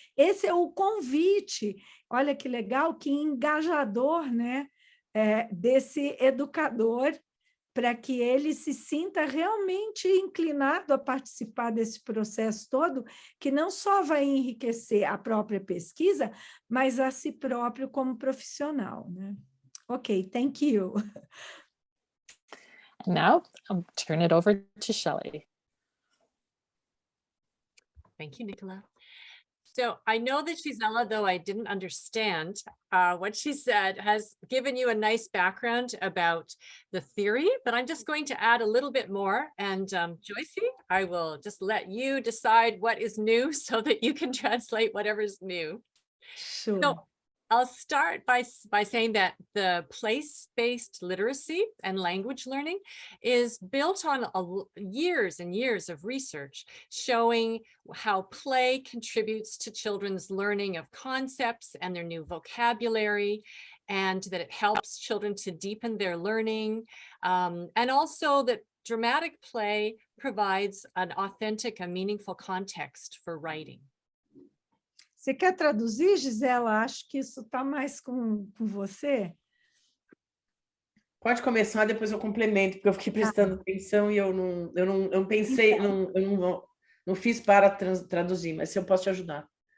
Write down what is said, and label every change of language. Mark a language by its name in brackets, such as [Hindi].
[Portuguese] Esse é o convite, olha que legal, que engajador, né, desse educador, para que ele se sinta realmente inclinado a participar desse processo todo, que não só vai enriquecer a própria pesquisa, mas a si próprio como profissional, né? [English] Ok, thank you. Now I'll turn it over to Shelley. Thank you, Nicola. So I know that Gisela, though I didn't understand what she said, has given you a nice background about the theory, but I'm just going to add a little bit more. And Joycey, I will just let you decide what is new so that you can translate whatever's new. Sure. So I'll start by saying that the place-based literacy and language learning is built on years and years of research showing how play contributes to children's learning of concepts and their new vocabulary, and that it helps children to deepen their learning, and also that dramatic play provides an authentic and meaningful context for writing. [Portuguese] Você quer traduzir, Gisela? Acho que isso está mais com você. Pode começar, depois eu complemento, porque eu fiquei prestando atenção e eu não pensei, então, não fiz para traduzir, mas se eu posso te ajudar.